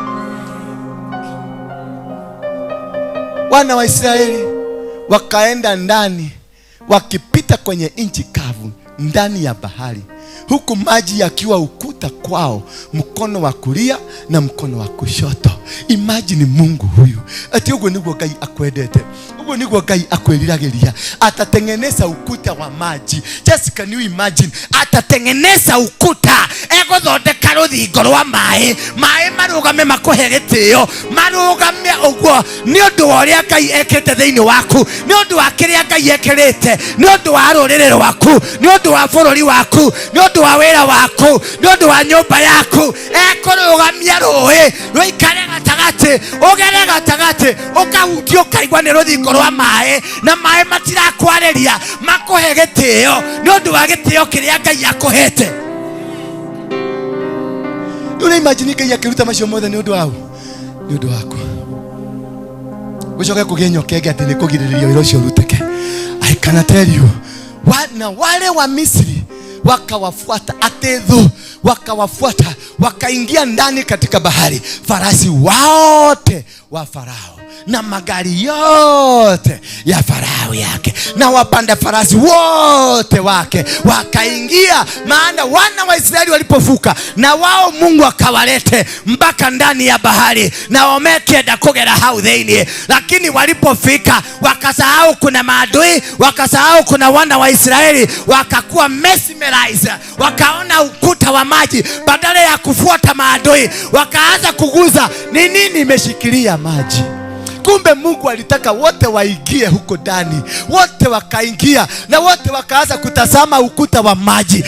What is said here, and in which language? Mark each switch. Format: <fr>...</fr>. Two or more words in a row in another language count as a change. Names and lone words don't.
<sw>Wana wa Israeli wakaenda ndani, wakipita kwenye nchi kavu ndani ya bahari, huku maji yakiwa ukuta kwao, mkono wa kulia na mkono wa kushoto. Imagine Mungu huyu ati</sw> <ki>ugo niguo Ngai akwendete. Ugo niguo Ngai akwiriragiria</ki> <sw>atatengeneza ukuta wa maji.</sw> <en>Just can you imagine?</en> <sw>Atatengeneza ukuta</sw> <ki>egothondeka ruthingo rwa mai marugame makuhe gitio marugame uguo ni undu wa uria Ngai ekete thiini waku, ni undu wa kiria Ngai ekirite, ni undu wa rurire rwaku, ni undu wa bururi waku, ni undu wa wira waku, ni undu wa nyumba yaku. Ekurugamia rui ruikare gatagati, ugere gatagati, ukahutio ukaigwa ni ruthingo rwa mai na mai matirakwariria makuhe gitio ni undu wa gitio kiria Ngai akuhete. Una imagine Ngai akiruta macio mothe ni undu wao, ni undu wako. Ucoke kugenyo kege ati ni kugiriria wira ucio uruteke.</ki> <en>I can tell you,</en> <sw>wana wale wa Misri wakawafuata Atethu, wakawafuata wakaingia ndani katika bahari, farasi wote wa Farao na magari yote ya Farao yake na wapanda farasi wote wake wakaingia. Maana wana wa Israeli walipovuka na wao Mungu akawalete mpaka ndani ya bahari na wamekienda</sw> <ki>kugera hau thiini,</ki> <sw>lakini walipofika wakasahau kuna maadui, wakasahau kuna wana wa Israeli, wakakuwa mesmerized, wakaona ukuta wa maji badala ya kufuata maadui wakaanza kuguza ni nini imeshikilia maji. Kumbe Mungu alitaka wote waingie huko ndani, wote wakaingia na wote wakaanza kutazama ukuta wa maji.</sw>